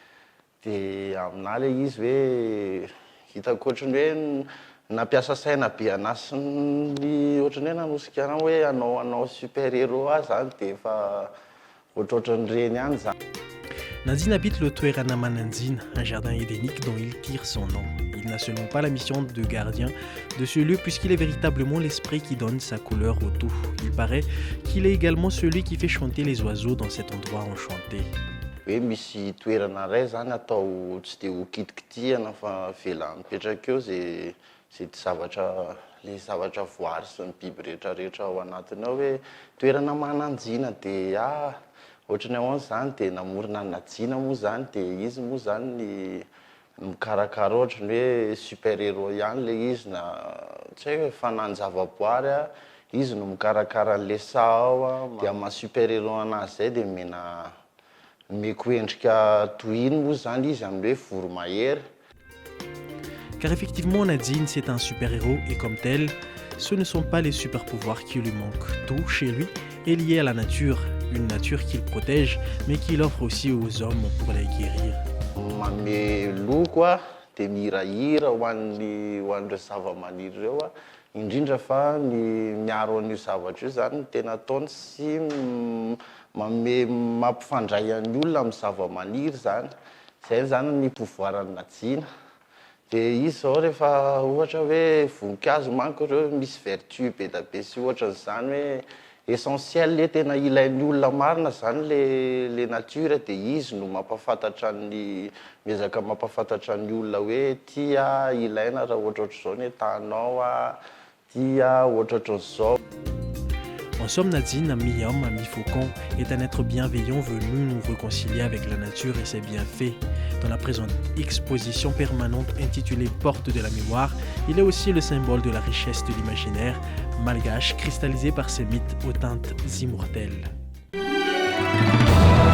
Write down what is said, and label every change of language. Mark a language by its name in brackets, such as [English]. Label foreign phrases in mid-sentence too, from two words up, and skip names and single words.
[Malagasy] aminah le izy hoe hitako ohatrany hoe nampiasa saina be anahy sy ny ohatrany hoe nanosika anao hoe hanao [French] super héros [Malagasy] zany de efa ohatrohatran'ireny ihany zany. [French] Nadine habite le Toerana Manandzine, un jardin édénique dont il tire son nom. Il n'a seulement pas la mission de gardien de ce lieu puisqu'il est véritablement l'esprit qui donne sa couleur au tout. Il paraît qu'il est également celui qui fait chanter les oiseaux dans cet endroit enchanté. [Malagasy] Hoe misy toerana ray zany atao tsy de ho kitikitihana fa vela mipetraka eo zay le zavatra voary sy ny biby rehetrarehetra ao anatiny ao hoe toerana mananjina de ohatrany ahoana zany de namorona Nadina moa zany de izy moa zany ny mikarakara ohatrany hoe [French] super héros [Malagasy] ihany le izy na tsy hay hoe fanan-javaboary izy no mikarakara an'le saha ao de amin'ny [French] super héros [Malagasy] anazy zay de meko endrika toy iny moa zany izy amin'ny hoe voromahery. [French] Car effectivement, Nadine, c'est un super-héros et comme tel, ce ne sont pas les super-pouvoirs qui lui manquent. Tout chez lui est lié à la nature, une nature qu'il protège, mais qu'il offre aussi aux hommes pour les guérir. [Malagasy] Manome loko de mihirahira ho an'ireo zava-maniry ireo indrindra fa ny miaro an'io zavatra io zany no tena ataony sy mampifandray an'ny olona amin'ny zava-maniry zany. Zay zany ny pouvoiran'ny Nadina. De izy zao rehefa ohatra hoe voninkazo manko ireo misy vertu be da be sy ohatran'izany hoe essentiel le tena ilain'ny olona marina zany le nature de izy no mampafantatra miezaka mampafantatra ny olona hoe tia ilaina raha ohatrohatr'izao ny tanao tia ohatrohatr'izao. [French] En somme, Nadine, mi-homme, mi-faucon, est un être bienveillant venu nous réconcilier avec la nature et ses bienfaits. Dans la présente exposition permanente intitulée Porte de la mémoire, il est aussi le symbole de la richesse de l'imaginaire malgache cristallisé par ses mythes aux teintes immortelles.